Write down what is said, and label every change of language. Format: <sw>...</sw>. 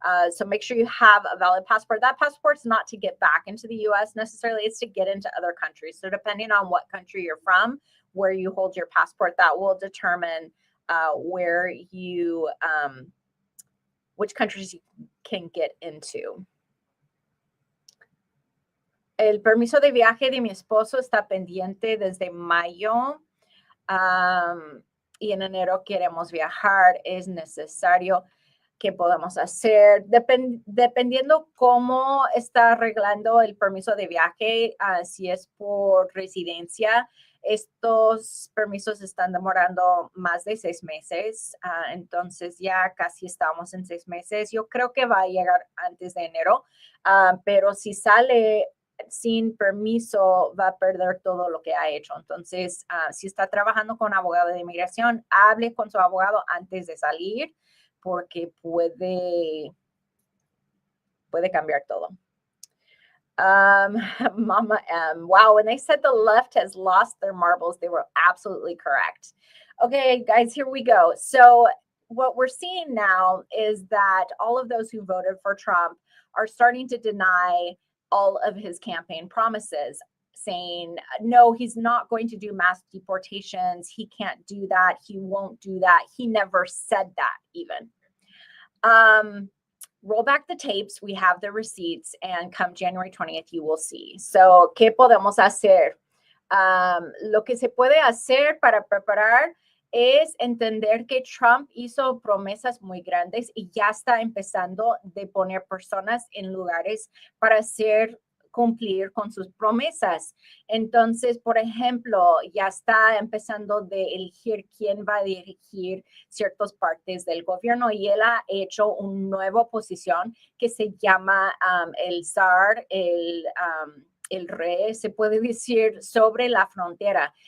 <en>So make sure you have a valid passport. That passport's not to get back into the US necessarily, it's to get into other countries. So depending on what country you're from, where you hold your passport, that will determine where you, which countries you can get into.</en> <es>El permiso de viaje de mi esposo está pendiente desde mayo y en enero queremos viajar. Es necesario. ¿Qué podemos hacer? Dependiendo cómo está arreglando el permiso de viaje, si es por residencia, estos permisos están demorando más de 6 meses. Entonces ya casi estamos en 6 meses. Yo creo que va a llegar antes de enero, pero si sale sin permiso va a perder todo lo que ha hecho. Entonces, si está trabajando con abogado de inmigración, hable con su abogado antes de salir porque puede cambiar todo.</es> <en>Mama M. Wow, when they said the left has lost their marbles, they were absolutely correct. Okay, guys, here we go. So what we're seeing now is that all of those who voted for Trump are starting to deny all of his campaign promises, saying, no, he's not going to do mass deportations. He can't do that. He won't do that. He never said that even. Roll back the tapes. We have the receipts, and come January 20th, you will see.</en> <es>So, ¿qué podemos hacer? Lo que se puede hacer para preparar es entender que Trump hizo promesas muy grandes y ya está empezando de poner personas en lugares para hacer cumplir con sus promesas. Entonces, por ejemplo, ya está empezando de elegir quién va a dirigir ciertas partes del gobierno y él ha hecho una nueva posición que se llama el zar, el rey, se puede decir, sobre la frontera.</es>